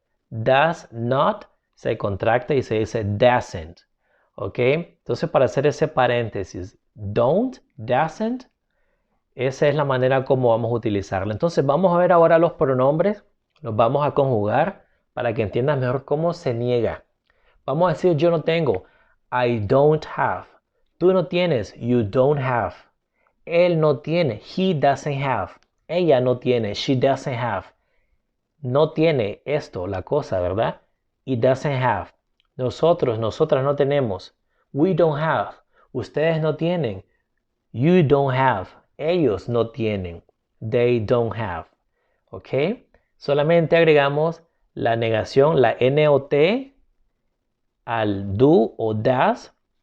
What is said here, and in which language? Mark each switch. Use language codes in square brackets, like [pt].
[es] Does not se contracta y se dice doesn't. ¿Ok? Entonces para hacer ese paréntesis, don't, doesn't, esa es la manera como vamos a utilizarlo. Entonces vamos a ver ahora los pronombres, los vamos a conjugar para que entiendas mejor cómo se niega. Vamos a decir yo no tengo, [en] I don't have. [es] Tú no tienes, [en] you don't have. [es] Él no tiene, [en] he doesn't have. [es] Ella no tiene, [en] she doesn't have. [es] No tiene esto, la cosa, ¿verdad? [en] It doesn't have. [es] Nosotras no tenemos. [en] We don't have. [es] Ustedes no tienen. [en] You don't have. [es] Ellos no tienen. [en] They don't have. [es] ¿Ok? Solamente agregamos la negación, la not, al do o does.